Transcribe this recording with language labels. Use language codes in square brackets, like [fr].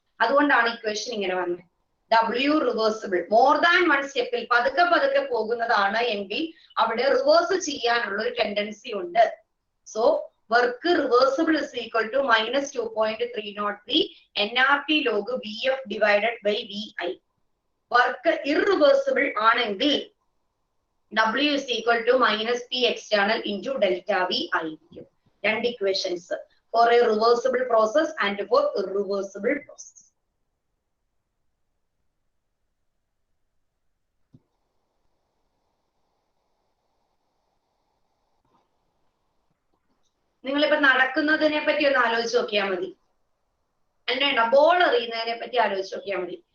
[ml] അതുകൊണ്ടാണ് ഇക്വേഷൻ ഇങ്ങനെ വന്നത്. W reversible. More than one സ്റ്റെപ്പിൽ പതുക്കെ പതുക്കെ പോകുന്നതാണ് എങ്കിൽ അവിടെ റിവേഴ്സ് ചെയ്യാനുള്ള ഒരു ടെൻഡൻസി ഉണ്ട്. [en] So work reversible is equal to -2.303 NRT log VF divided by VI. [ml] Work irreversible ആണെങ്കിൽ [en] W is equal to -P external into delta V [ml] ആയിരിക്കും. [en] രണ്ട് equations, for a reversible process and for irreversible process. [ml] നിങ്ങളിപ്പോ നടക്കുന്നതിനെ പറ്റി ഒന്ന് ആലോചിച്ച് നോക്കിയാൽ മതി. അല്ലേണ്ട ball എറിയുന്നതിനെ പറ്റി ആലോചിച്ച് നോക്കിയാൽ മതി.